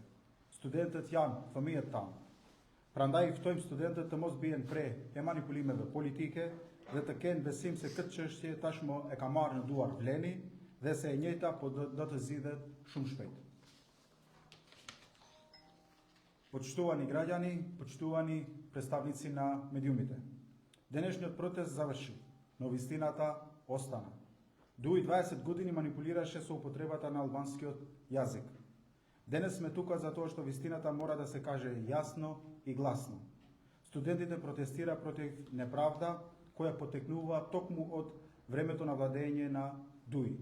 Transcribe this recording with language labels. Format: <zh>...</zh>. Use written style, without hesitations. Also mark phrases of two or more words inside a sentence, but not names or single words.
<sq>Studentët janë fëmijët tanë. Prandaj i ftojmë studentët të mos bien pre e manipulimeve politike dhe të kenë besim se këtë çështje tashmë e ka marrë në duar Vleni dhe se e njëjta po do të zgjidhet shumë shpejt.</sq> <mk>Почитувани граѓани, почитувани претставници на медиумите. Денешниот протест заврши, но вистината остана. Дуи 20 години манипулираше со употребата на албанскиот јазик. Денес сме тука затоа што вистината мора да се каже јасно и гласно. Студентите протестира против неправда која потекнува токму од времето на владење на Дуи.</mk>